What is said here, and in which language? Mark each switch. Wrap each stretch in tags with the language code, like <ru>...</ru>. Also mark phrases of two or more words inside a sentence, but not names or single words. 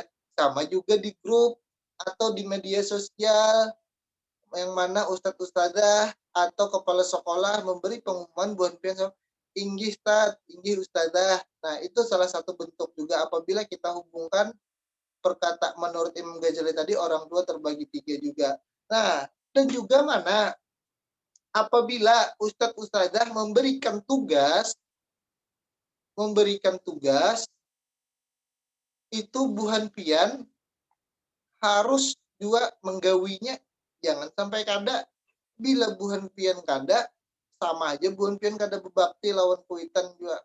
<id>Sama juga di grup atau di media sosial, yang mana ustadz ustadzah atau kepala sekolah memberi pengumuman buat</id> <bjn>pian inggih ustadz, inggih ustadzah.</bjn> <id>Nah itu salah satu bentuk juga apabila kita hubungkan perkataan menurut Imam Ghazali tadi, orang tua terbagi 3 juga. Nah, dan juga mana apabila ustadz ustadzah memberikan tugas itu</id> <bjn>buhan pian harus juga menggawinya, jangan sampai kada. Bila buhan pian kada, sama aja buhan pian kada berbakti lawan kuitan juga.</bjn>